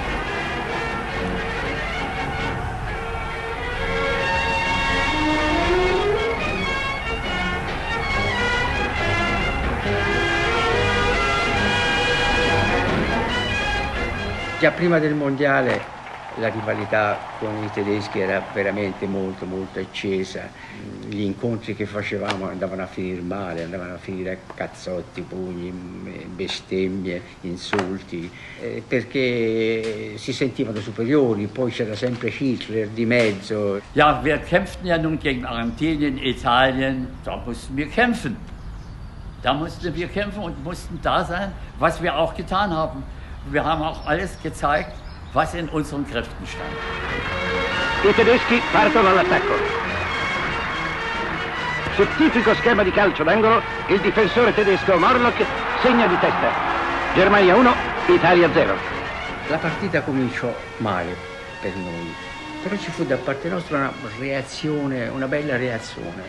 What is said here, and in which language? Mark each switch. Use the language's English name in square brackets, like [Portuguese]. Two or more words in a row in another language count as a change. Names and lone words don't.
[Italian] Già prima del mondiale la rivalità con i tedeschi era veramente molto accesa. Gli incontri che facevamo andavano a finire male, andavano a finire a cazzotti, pugni, bestemmie, insulti, perché si sentivano superiori, poi c'era sempre Hitler di mezzo. [German] Ja, wir kämpften ja nun gegen Argentinien, Italien, da mussten wir kämpfen. Da mussten wir kämpfen und mussten da sein, was wir auch getan haben. Wir haben auch alles gezeigt, was in unseren Kräften stand. [Italian] I tedeschi partono all'attacco. Sul tipico schema di calcio d'angolo, il difensore tedesco Morlock segna di testa. Germania 1, Italia 0. La partita cominciò male per noi, però ci fu da parte nostra una reazione, una bella reazione.